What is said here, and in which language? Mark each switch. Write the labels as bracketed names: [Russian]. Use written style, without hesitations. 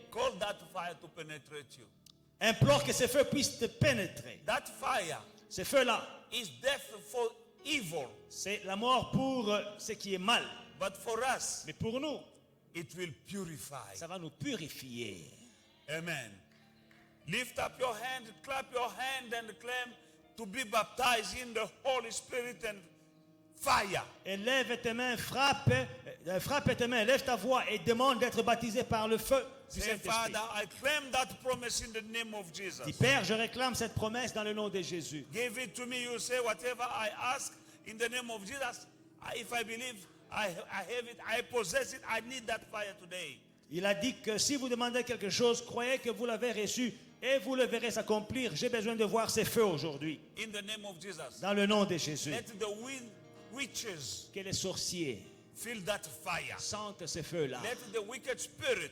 [English] call that fire to penetrate you. [French] implore que ce feu puisse te pénétrer. [English] That fire [French] Ce feu-là, [English] is death for evil, [French] c'est la mort pour ce qui est mal. [English] but for us, [French] Mais pour nous, [English] it will purify. [French] ça va nous purifier. [English] Amen. Lift up your hand, clap your hand, and claim to be baptized in the Holy Spirit and fire. [French] Et lève tes mains, frappe tes mains, lève ta voix et demande d'être baptisé par le feu du [English] Say, [French] Saint-Esprit. [English] Father, I claim that promise in the name of Jesus. [French] Dis, Père, je réclame cette promesse dans le nom de Jésus. [English] Give it to me. You say, whatever I ask in the name of Jesus, if I believe I have it, I possess it, I need that fire today. [French] Il a dit que si vous demandez quelque chose, croyez que vous l'avez reçu et vous le verrez s'accomplir. J'ai besoin de voir ces feux aujourd'hui. [English] In the name of Jesus. [French] Dans le nom de Jésus. [English] Let the witches [French] Que les sorciers [English] feel that fire. [French] sentent ces feux-là. [English] Let the wicked spirit